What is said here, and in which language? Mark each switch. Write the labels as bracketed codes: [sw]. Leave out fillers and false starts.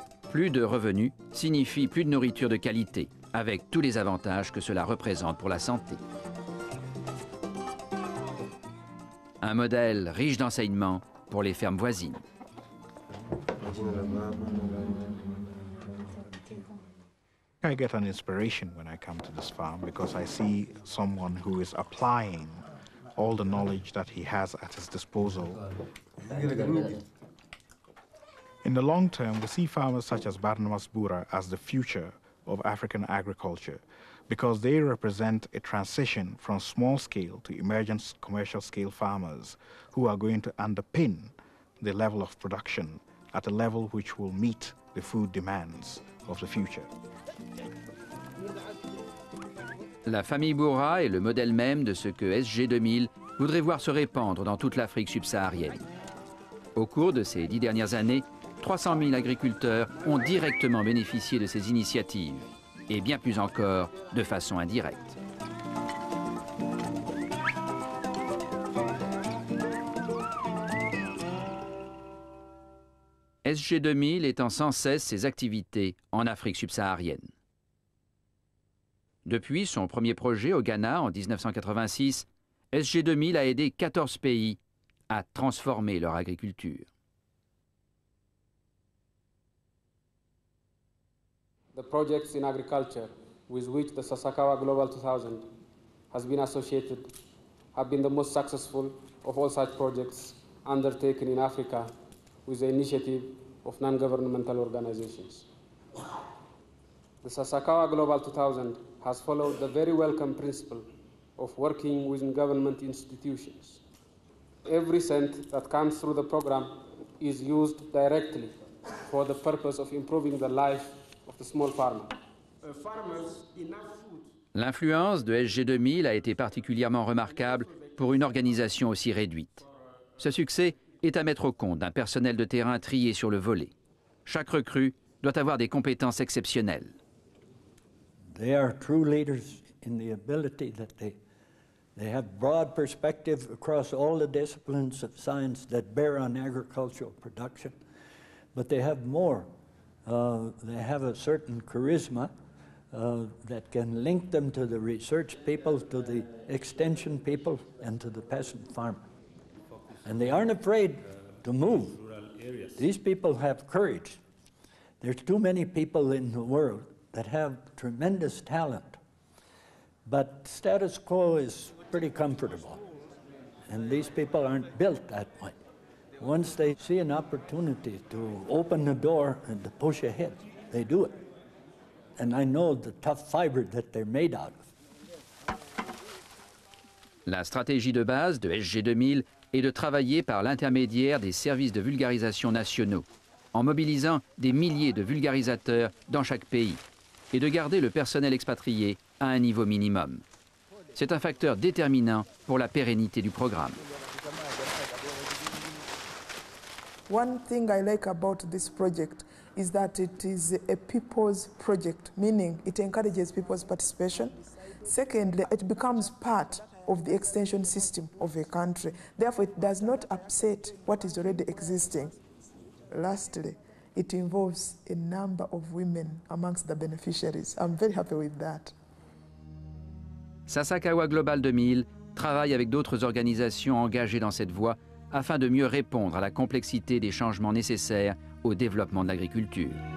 [fr] Plus de revenus signifie plus de nourriture de qualité, avec tous les avantages que cela représente pour la santé. Un modèle riche d'enseignements pour les fermes voisines. [en] I get an inspiration when I come to this farm because I see someone who is applying all the knowledge that he has at his disposal In the long term, we see farmers such as Barnabas Bura as the future of African agriculture because they represent a transition from small-scale to emergent commercial-scale farmers who are going to underpin the level of production at a level which will meet the food demands of the future. [fr] La famille Boura est le modèle même de ce que SG 2000 voudrait voir se répandre dans toute l'Afrique subsaharienne. Au cours de ces 10 dernières années, 300 000 agriculteurs ont directement bénéficié de ces initiatives, et bien plus encore de façon indirecte. SG 2000 étend sans cesse ses activités en Afrique subsaharienne. Depuis son premier projet au Ghana en 1986, SG 2000 a aidé 14 pays à transformer leur agriculture. [en] The projects in agriculture with which the Sasakawa Global 2000 has been associated have been the most successful of all such projects undertaken in Africa with the initiative of non-governmental organizations. The Sasakawa Global 2000 has followed the very welcome principle of working within government institutions. Every cent that comes through the program is used directly for the purpose of improving the life of the small farmer. [fr] L'influence de SG 2000 a été particulièrement remarquable pour une organisation aussi réduite. Ce succès est à mettre au compte d'un personnel de terrain trié sur le volet. Chaque recrue doit avoir des compétences exceptionnelles. [en] They are true leaders in the ability that they have broad perspective across all the disciplines of science that bear on agricultural production, but they have more. They have a certain charisma that can link them to the research people, to the extension people, and to the peasant farmer. And they aren't afraid to move. These people have courage. There's too many people in the world that have tremendous talent, but status quo is pretty comfortable, and these people aren't built that way. Once they see an opportunity to open the door and to push ahead, they do it. And I know the tough fiber that they're made out of. [fr] La stratégie de base de SG 2000 est de travailler par l'intermédiaire des services de vulgarisation nationaux, en mobilisant des milliers de vulgarisateurs dans chaque pays, et de garder le personnel expatrié à un niveau minimum. C'est un facteur déterminant pour la pérennité du programme. [en] One thing I like about this project is that it is a people's project, meaning it encourages people's participation. Secondly, it becomes part of the extension system of a country. Therefore, it does not upset what is already existing. Lastly, it involves a number of women amongst the beneficiaries. I'm very happy with that. [fr] Sasakawa Global 2000 travaille avec d'autres organisations engagées dans cette voie afin de mieux répondre à la complexité des changements nécessaires au développement de l'agriculture.